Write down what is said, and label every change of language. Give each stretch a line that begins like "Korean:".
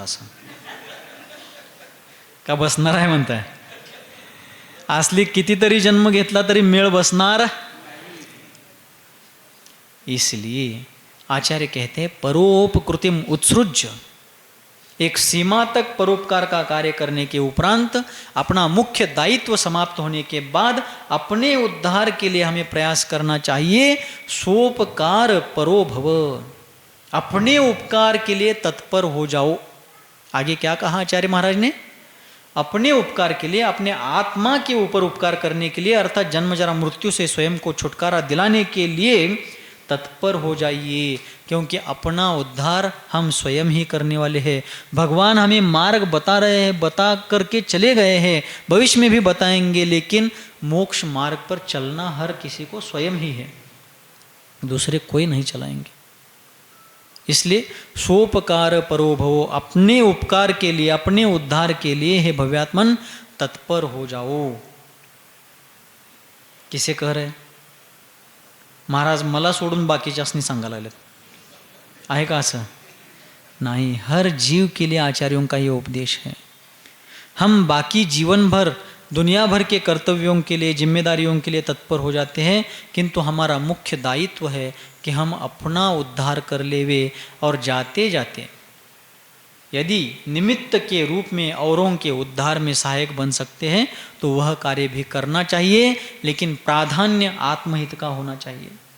Marathi: असं का बसणार आहे म्हणताय? असली कितीतरी जन्म घेतला तरी मेळ बसणार।
Hindi: इसलिए आचार्य कहते हैं
Sanskrit: परोपकृतिम उत्सृज्य,
Hindi: एक सीमा तक परोपकार का कार्य करने के उपरांत अपना मुख्य दायित्व समाप्त होने के बाद अपने उद्धार के लिए हमें प्रयास करना चाहिए।
Sanskrit: सोपकार परो भव,
Hindi: अपने उपकार के लिए तत्पर हो जाओ। आगे क्या कहा आचार्य महाराज ने? अपने उपकार के लिए, अपने आत्मा के ऊपर उपकार करने के लिए अर्थात जन्म जरा मृत्यु से स्वयं को छुटकारा दिलाने के लिए तत्पर हो जाइए, क्योंकि अपना उद्धार हम स्वयं ही करने वाले हैं। भगवान हमें मार्ग बता रहे हैं, बता करके चले गए हैं, भविष्य में भी बताएंगे, लेकिन मोक्ष मार्ग पर चलना हर किसी को स्वयं ही है, दूसरे कोई नहीं चलाएंगे। इसलिए
Sanskrit: सोपकार परो भवो,
Hindi: अपने उपकार के लिए, अपने उद्धार के लिए हे भव्यात्मन तत्पर हो जाओ। किसे कह रहे?
Marathi: महाराज मला सोडून बाकीच्यासनी सांगायला लागलेत. आहे का असं?
Hindi: नहीं, हर जीव के लिए आचार्यों का ये उपदेश है. हम बाकी जीवन भर दुनिया भर के कर्तव्यों के लिए, जिम्मेदारियों के लिए तत्पर हो जाते हैं, किंतु हमारा मुख्य दायित्व है कि हम अपना उद्धार कर लेवे और जाते जाते यदि निमित्त के रूप में औरों के उद्धार में सहायक बन सकते हैं तो वह कार्य भी करना चाहिए, लेकिन प्राधान्य आत्महित का होना चाहिए.